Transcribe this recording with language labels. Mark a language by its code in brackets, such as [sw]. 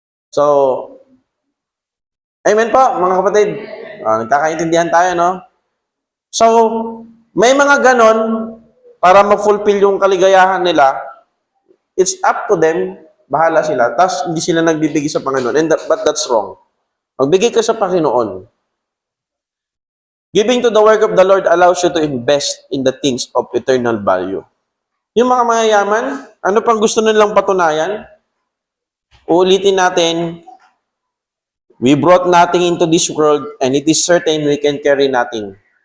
[tl] So, amen po, mga kapatid. Nagkakaintindihan tayo, no? So, may mga ganon para ma-fulfill yung kaligayahan nila. It's up to them. Bahala sila. Tapos, hindi sila nagbibigay sa Panginoon. But that's wrong. Magbigay ka sa Panginoon. [en] Giving to the work of the Lord allows you to invest in the things of eternal value. [tl] Yung mga mayayaman, ano pang gusto nilang patunayan? [en] Uulitin natin, we brought nothing into this world and it is certain we can carry nothing.